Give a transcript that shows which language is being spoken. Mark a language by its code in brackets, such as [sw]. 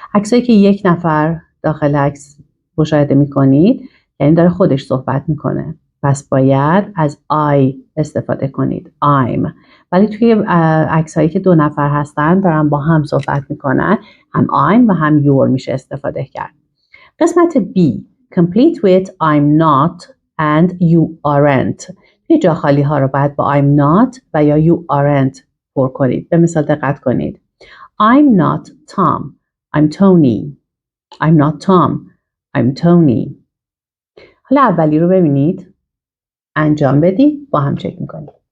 [fa] عکسایی که یک نفر داخل عکس مشاهده می‌کنید یعنی داره خودش صحبت میکنه. پس باید از I استفاده کنید. [en] I'm. [fa] ولی توی عکسایی که 2 نفر هستن دارن با هم صحبت میکنن هم I'm و هم you're میشه استفاده کرد. [en] قسمت B complete with I'm not and you aren't. [fa] توی جا خالی ها رو باید با I'm not و یا you aren't پر کنید. به مثال دقت کنید. [en] I'm not Tom. I'm Tony. I'm not Tom. I'm Tony. [fa] حالا اولی رو ببینید. انجام بدید. با هم چک میکنید.